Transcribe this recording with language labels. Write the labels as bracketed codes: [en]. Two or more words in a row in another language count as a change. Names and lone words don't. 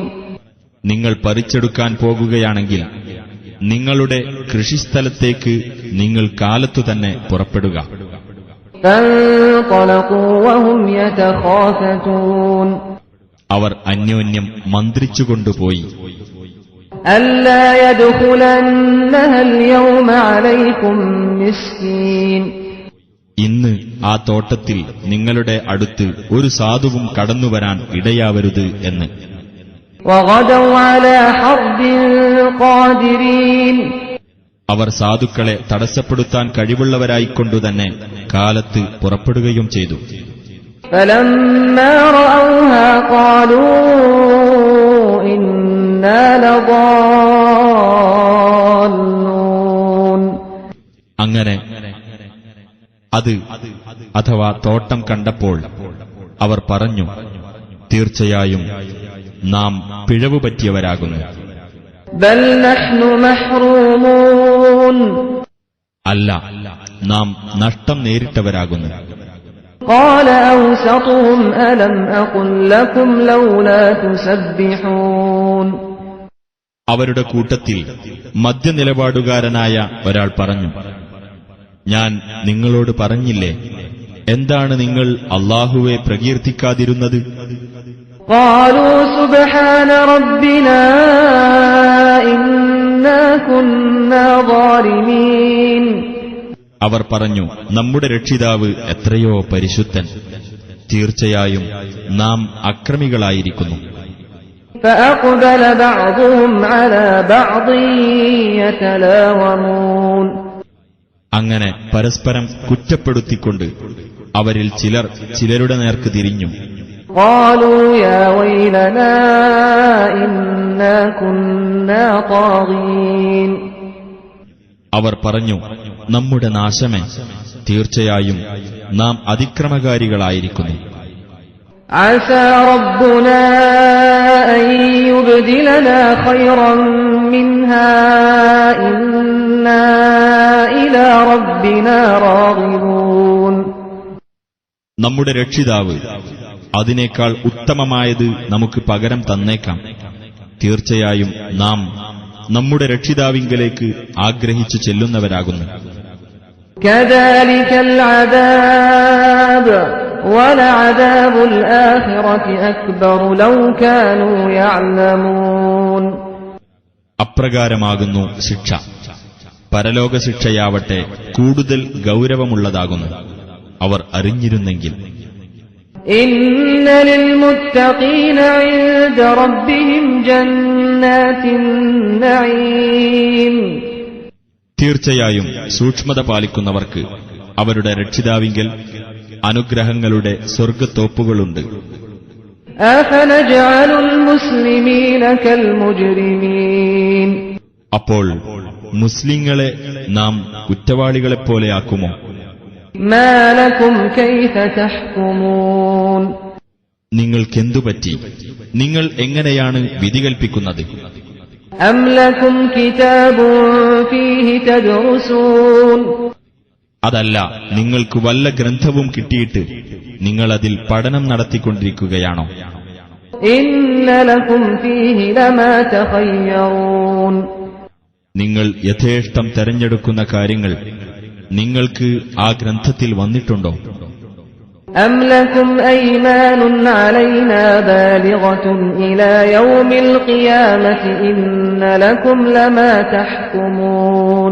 [ml] നിങ്ങൾ പറിച്ചെടുക്കാൻ പോകുകയാണെങ്കിൽ നിങ്ങളുടെ കൃഷിസ്ഥലത്തേക്ക് നിങ്ങൾ കാലത്തു തന്നെ പുറപ്പെടുക. [ar] فانطلقوا وهم يتخافتون. [ml] അവർ അന്യോന്യം മന്ത്രിച്ചുകൊണ്ടുപോയി. [ar] ألا يدخلنها اليوم عليكم مسكين. [ml] ഇന്ന് ആ തോട്ടത്തിൽ നിങ്ങളുടെ അടുത്ത് ഒരു സാധുവും കടന്നുവരാൻ ഇടയാവരുത് എന്ന്. [ar] وغدوا على حرد قادرين. [ml] അവർ സാധുക്കളെ തടസ്സപ്പെടുത്താൻ കഴിവുള്ളവരായിക്കൊണ്ടുതന്നെ കാലത്ത് പുറപ്പെടുകയും ചെയ്തു. [ar] فلما رأوها قالوا إنا لضالون. [ml] അങ്ങനെ അത് അഥവാ തോട്ടം കണ്ടപ്പോൾ അവർ പറഞ്ഞു, തീർച്ചയായും നാം പിഴവു പറ്റിയവരാകുന്നു. [ar] بل نحن محرومون. [ml] അല്ല, നാം നഷ്ടം നേരിട്ടവരാകുന്നു. [ar] قال أوسطهم ألم أقل لكم لولا تسبحون. [ml] അവരുടെ കൂട്ടത്തിൽ മധ്യനിലപാടുകാരനായ ഒരാൾ പറഞ്ഞു, ഞാൻ നിങ്ങളോട് പറഞ്ഞില്ലേ, എന്താണ് നിങ്ങൾ അല്ലാഹുവെ പ്രകീർത്തിക്കാതിരുന്നത്? [ar] قالوا سبحان ربنا إنا كنا ظالمين. [ml] അവർ പറഞ്ഞു, നമ്മുടെ രക്ഷിതാവ് എത്രയോ പരിശുദ്ധൻ, തീർച്ചയായും നാം അക്രമികളായിരിക്കുന്നു. [ar] فأقبل بعضهم على بعض يتلاومون. [ml] അങ്ങനെ പരസ്പരം കുറ്റപ്പെടുത്തിക്കൊണ്ട് അവരിൽ ചിലർ ചിലരുടെ നേർക്ക് തിരിഞ്ഞു. [ar] قالوا يا ويلنا إنا كنا طاغين. [ml] അവർ പറഞ്ഞു, നമ്മുടെ നാശമേ, തീർച്ചയായും നാം അതിക്രമകാരികളായിരിക്കുന്നു. [ar] عسى ربنا أن يبدلنا خيرا منها إنا إلى ربنا راغبون. [ml] നമ്മുടെ രക്ഷിതാവ് അതിനേക്കാൾ ഉത്തമമായത് നമുക്ക് പകരം തന്നേക്കാം. തീർച്ചയായും നാം നമ്മുടെ രക്ഷിതാവിങ്കലേക്ക് ആഗ്രഹിച്ചു ചെല്ലുന്നവരാകുന്നു. [ar] كذلك العذاب ولعذاب الآخرة أكبر لو كانوا يعلمون. [ml] അപ്രകാരമാകുന്നു ശിക്ഷ. പരലോക ശിക്ഷയാവട്ടെ കൂടുതൽ ഗൗരവമുള്ളതാകുന്നു, അവർ അറിഞ്ഞിരുന്നെങ്കിൽ. [ar] إن للمتقين عند ربهم جنات النعيم. [ml] തീർച്ചയായും സൂക്ഷ്മത പാലിക്കുന്നവർക്ക് അവരുടെ രക്ഷിതാവിങ്കൽ അനുഗ്രഹങ്ങളുടെ സ്വർഗ്ഗത്തോപ്പുകളുണ്ട്. [ar] أفنجعل المسلمين كالمجرمين. [ml] അപ്പോൾ മുസ്ലിങ്ങളെ നാം കുറ്റവാളികളെപ്പോലെയാക്കുമോ? [ar] ما لكم كيف تحكمون. [ml] നിങ്ങൾക്കെന്തുപറ്റി? നിങ്ങൾ എങ്ങനെയാണ് വിധി കൽപ്പിക്കുന്നത്? [ar] أم لكم كتاب فيه تدرسون. [ml] അതല്ല, നിങ്ങൾക്ക് വല്ല ഗ്രന്ഥവും കിട്ടിയിട്ട് നിങ്ങൾ അതിൽ പഠനം നടത്തിക്കൊണ്ടിരിക്കുകയാണോ? [ar] إن لكم فيه لما تخيرون. [ml] നിങ്ങൾ യഥേഷ്ടം തെരഞ്ഞെടുക്കുന്ന കാര്യങ്ങൾ നിങ്ങൾക്ക് ആ ഗ്രന്ഥത്തിൽ വന്നിട്ടുണ്ടോ? [ar] أم لكم أيمان علينا بالغة إلى يوم القيامة إن لكم لما تحكمون.